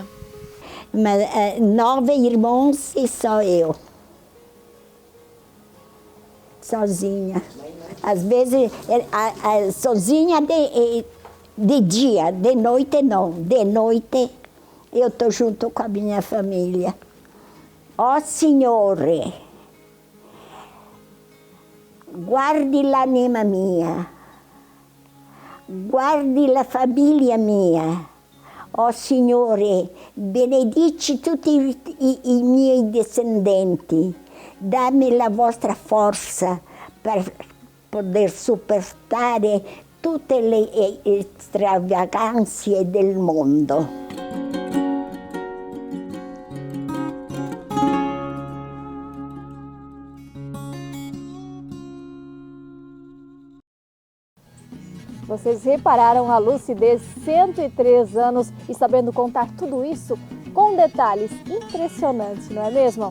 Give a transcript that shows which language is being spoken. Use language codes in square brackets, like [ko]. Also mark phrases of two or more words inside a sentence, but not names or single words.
[pt] Mas, 9 irmãos e só eu. Sozinha. Às vezes, sozinha de dia, de noite não. De noite eu estou junto com a minha família. [it] Ó Signore, guardi l'anima mia, guardi la famiglia mia. Ó Signore, benedici tutti i miei discendenti. [pt] Dá-me [it] la vostra [pt] força para poder superar [it] tutte le [pt] extravagâncias [it] del mondo. [pt] Vocês repararam a lucidez, 103 anos e sabendo contar tudo isso com detalhes impressionantes, não é mesmo?